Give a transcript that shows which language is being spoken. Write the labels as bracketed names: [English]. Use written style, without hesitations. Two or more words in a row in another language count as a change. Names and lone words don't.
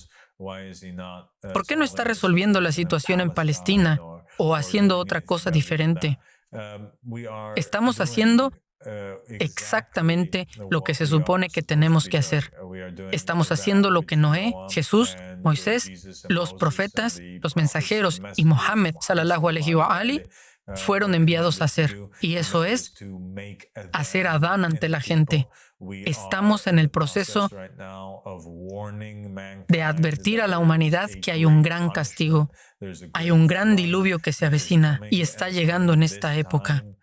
[Spanish] ¿Por qué no está resolviendo la situación en Palestina o haciendo otra cosa diferente? Estamos haciendo exactamente lo que se supone que tenemos que hacer. Estamos haciendo lo que Noé, Jesús, Moisés, los profetas, los mensajeros y Muhammad [Arabic] صلى الله عليه وآله [Spanish] fueron enviados a hacer, y eso es hacer adán ante la gente. Estamos en el proceso de advertir a la humanidad que hay un gran castigo, hay un gran diluvio que se avecina y está llegando en esta época.